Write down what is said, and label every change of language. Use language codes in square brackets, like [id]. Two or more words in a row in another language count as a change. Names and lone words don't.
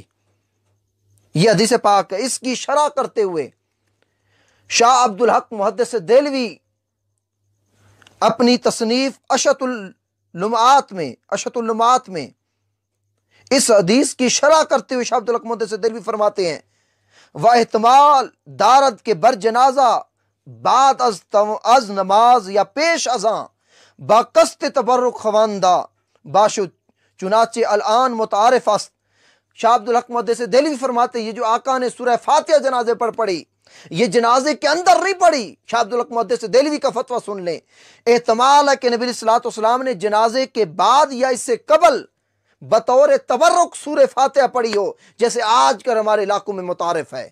[ur] یہ حدیث پاک ہے۔ اس کی شرح کرتے ہوئے شاہ عبد الحق محدث دہلوی اپنی تصنیف اشۃ اللمعات میں اس حدیث کی شرح کرتے ہوئے شاہ عبد الحق محدث دہلوی فرماتے ہیں، [fa] واحتمال دارد کے بر جنازہ بعد از نماز یا پیش ازاں با قصد تبرک خواندہ باشد، چنانچہ الان متعارف است۔ [ur] شاہ عبد الحق محدث دہلوی فرماتے ہیں یہ جو آقا نے سورہ فاتحہ جنازے پر پڑھی، یہ جنازے کے اندر نہیں پڑھی۔ شاہ عبد الحق محدث دہلوی کا فتویٰ سن لیں، احتمال ہے کہ نبی [ar] صلی اللہ علیہ وسلم [ur] نے جنازے کے بعد یا اس سے قبل بطور تبرک سورہ فاتحہ پڑھی ہو، جیسے آج کل ہمارے علاقوں میں متعارف ہے۔